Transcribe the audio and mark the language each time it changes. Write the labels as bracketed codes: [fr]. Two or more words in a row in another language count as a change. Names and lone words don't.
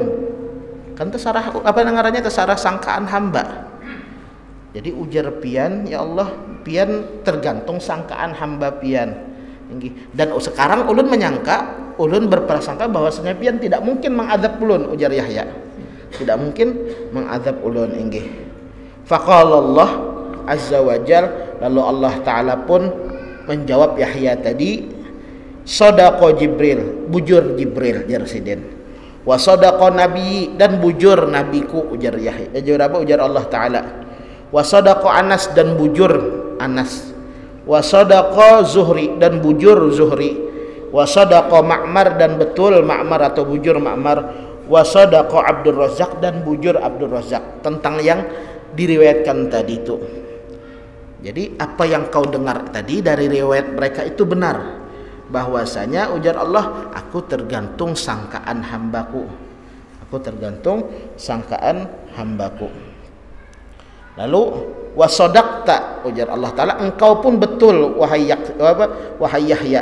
[bjn] Kan terserah terserah sangkaan hamba. Jadi ujar pian, ya Allah, pian tergantung sangkaan hamba pian. Dan sekarang ulun menyangka, ulun berprasangka bahwasanya pian tidak mungkin mengadab ulun, ujar Yahya. Tidak mungkin mengadab ulun inggih. [ar] فقال الله عز وجل, [bjn] lalu Allah Ta'ala pun menjawab Yahya tadi, [ar] صدق جبريل, [bjn] bujur Jibril jarsiden. [ar] وصدق النبي, [bjn] dan bujur nabiku, ujar Yahya. Ujar Allah Ta'ala. [ar] وصدق أنس, [bjn] dan bujur Anas. [ar] وصدق الزهري, [bjn] dan bujur Zuhri. [ar] وصدق معمر, [bjn] dan betul Ma'mar atau bujur Ma'mar. [ar] وصدق عبد الرزاق, [bjn] dan bujur Abdul Razzaq, tentang yang diriwayatkan tadi itu. Jadi apa yang kau dengar tadi dari riwayat mereka itu benar, bahwasanya ujar Allah, aku tergantung sangkaan hambaku. Lalu wasodakta, ujar Allah Ta'ala, engkau pun betul wahai Yahya.